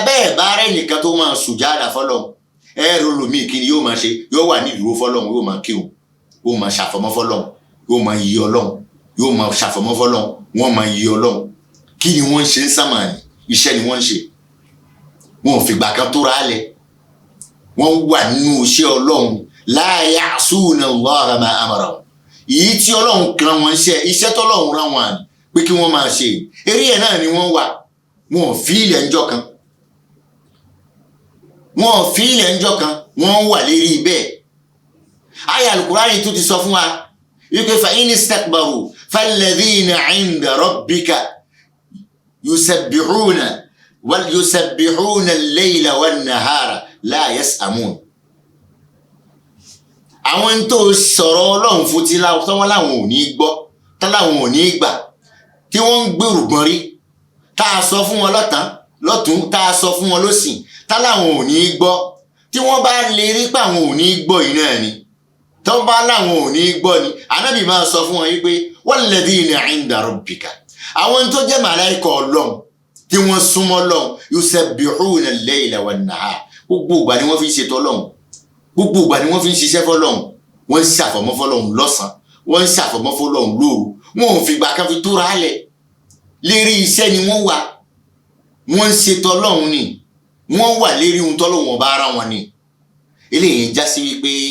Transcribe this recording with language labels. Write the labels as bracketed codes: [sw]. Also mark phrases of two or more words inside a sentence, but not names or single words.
[yo] Bẹ́ẹ̀ bá rẹ̀ nìkan tó máa sùjádà fọ́lọ́hun, ẹ rò lómi kí ni yóò máa ṣe, yóò wà ní ìdúró fọ́lọ́hun, yóò máa kírun, yóò máa ṣàfọ̀mọ́ fọ́lọ́hun, yóò máa yí Ọlọ́hun, yóò máa ṣàfọ̀mọ́ fọ́lọ́hun, wọ́n máa yí Ọlọ́hun. Kí ni wọ́n ń ṣe ń sámà ní? Iṣẹ́ ni wọ́n ń ṣe. Wọn ò fìgbà kan tó rálẹ̀, wọ́n wà nínú iṣẹ́ Ọlọ́hun. [ar] لا يعصون الله ما أمرهم, [yo] èyí tí Ọlọ́hun kan wọn iṣẹ́ t'Ọlọ́hun rán wọn pé kí wọ́n máa ṣe, eré ẹ̀ náà ni wọ́n wà. Wọn ò fi ilẹ̀ ńjọ́ kan, wọ́n wà lérí bẹ́ẹ̀. Àyá Al-Qur'ani tó ti sọ fún wa wípé [ar] فإن استكبروا فالذين عند ربك يسبحون الليل والنهار لا يسأمون. [yo] Àwọn tó sọ̀rọ̀ Ọlọ́run fún tí wọ́n láwọn ò ní gbọ́, táláwọn ò ní gbà, tí wọ́n ń gbèrú gbọ́n rí, tá a sọ fún wọn lọ́tún, tá a sọ fún wọn lósì, táláwọn ò ní gbọ́, tí wọ́n bá lè rí pé àwọn ò ní gbọ́ yìí náà ni, tó bá láwọn ò ní gbọ́ ni, Ànábì máa sọ fún wọn wípé [ar] والذين عند ربك, [yo] àwọn tó jẹ́ màláíkà Ọlọ́run tí wọ́n súnmọ́ Ọlọ́run [ar] يسبحون الليل والنهار [yo] gbogbo ìgbà ni wọ́n fi ń ṣètò Ọlọ́run gbogbo ìgbà ni wọ́n fi ń ṣiṣẹ́ fọ́lọ́run wọ́n ń ṣàfọ̀mọ́ fọ́lọ́run lọ́sàn wọ́n ń ṣàfọ̀mọ́ fọ́lọ́run lóru wọn ò fìgbà kan fi túra lẹ̀ lérí iṣẹ́ ni wọ́n wà wọ́n ń ṣètò Ọlọ́run ni wọ́n wà lérí ohun tọ́lọ́run ọba ara wọn ni eléyìí ń já sí wípé